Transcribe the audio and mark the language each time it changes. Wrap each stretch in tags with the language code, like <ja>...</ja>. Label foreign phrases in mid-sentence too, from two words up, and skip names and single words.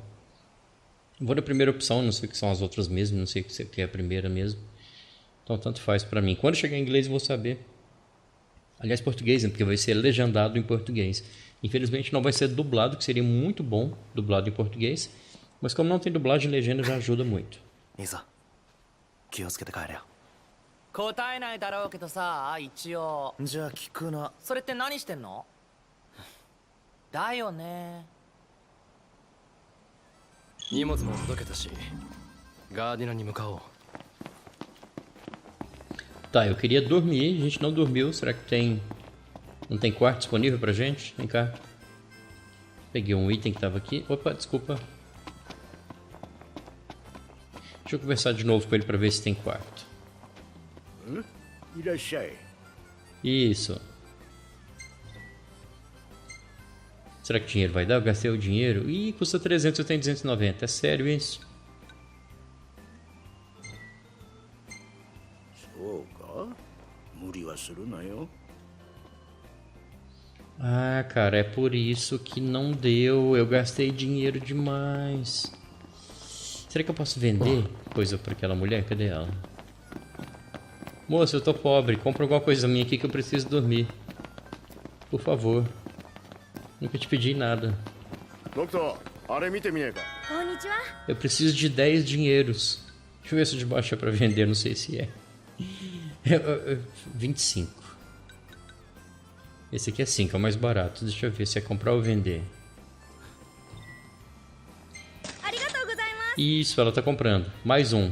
<pt>Vou na primeira opção, não sei o que são as outras mesmo, não sei o que é a primeira mesmo. Então tanto faz pra mim. Quando chegar em inglês eu vou saber. Aliás, português, né? Porque vai ser legendado em português. Infelizmente não vai ser dublado, que seria muito bom dublado em português. Mas como não tem dublagem, legenda já ajuda muito.</pt> <ja>いいぞ。気をつけて帰れよ。答えないだろうけどさ一応じゃあ聞くな。それって何してんのだよね荷物も届けたし、ガーディナに向かおう。</ja> <pt>Tá, eu queria dormir, a gente não dormiu. Será que tem... Não tem quarto disponível pra gente? Vem cá. Peguei um item que tava aqui. Opa, desculpa. Deixa eu conversar de novo com ele pra ver se tem quarto.</pt> <ja>いらっしゃい</ja> <pt>Isso. Será que o dinheiro vai dar? Eu gastei o dinheiro. Ih, custa 300, eu tenho 290. É sério isso?</pt> <ja>そうか無理はするなよ</ja> <pt>Ah, cara, é por isso que não deu. Eu gastei dinheiro demais. Será que eu posso vender coisa pra aquela mulher? Cadê ela? Moça, eu tô pobre. Compra alguma coisa minha aqui que eu preciso dormir. Por favor. Nunca te pedi nada.</pt> <ja>ドクターあれ見てみねえか</ja> <pt>Eu preciso de 10 dinheiros. Deixa eu ver se de baixo é pra vender, não sei se é. 25. Esse aqui é 5, é o mais barato. Deixa eu ver se é comprar ou vender. Isso, ela tá comprando. Mais um.</pt>